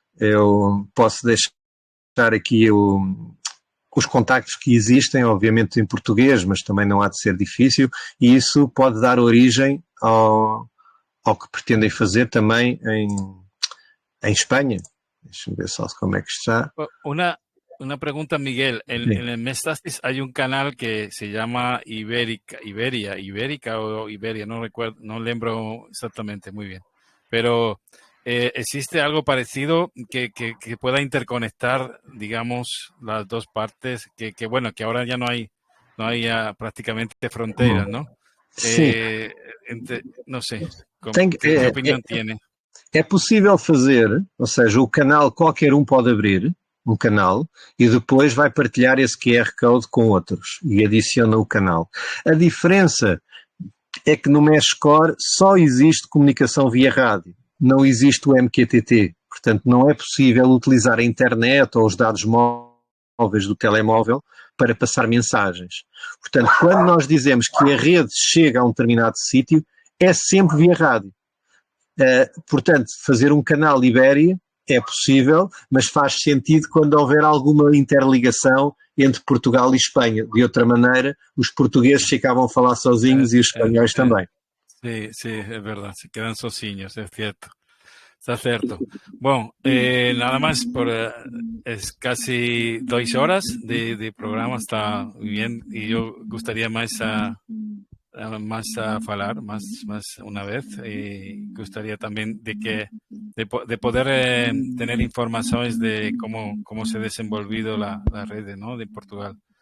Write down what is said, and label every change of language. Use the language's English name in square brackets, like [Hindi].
[Portuguese] Eu posso deixar aqui os contactos que existem, obviamente em português, mas também não há de ser difícil, e isso pode dar origem ao que pretendem fazer também em Espanha. Deixa-me ver só como é que está. [Spanish] Una pregunta, Miguel. Sí. En el Mestasis hay un canal que se llama Ibérica o Iberia, no recuerdo, no lembro exactamente muy bien. Pero ¿existe algo parecido que pueda interconectar, digamos, las dos partes? Bueno, que ahora ya no hay prácticamente fronteras, ¿no? [Portuguese] Sim, [Spanish] No sé, [Portuguese] tem, [Spanish] ¿qué opinión tiene? [Portuguese] é possível fazer, ou seja, o canal qualquer um pode abrir, um canal, e depois vai partilhar esse QR Code com outros e adiciona o canal. A diferença é que no Meshcore só existe comunicação via rádio, não existe o MQTT. Portanto, não é possível utilizar a internet ou os dados móveis do telemóvel para passar mensagens. Portanto, quando nós dizemos que a rede chega a um determinado sítio, é sempre via rádio. Portanto, fazer um canal Ibéria é possível, mas faz sentido quando houver alguma interligação entre Portugal e Espanha. De outra maneira, os portugueses ficavam a falar sozinhos e os espanhóis também. [Spanish] Sí, sí, es verdad, se quedan sozinhos, es cierto. Está cierto. Bueno, nada más es casi 2 horas de programa, está muy bien y yo gustaría más [Portuguese] a falar [Spanish] más una vez y gustaría también de poder tener informaciones de cómo se ha desenvolvido la red, ¿no? de Portugal.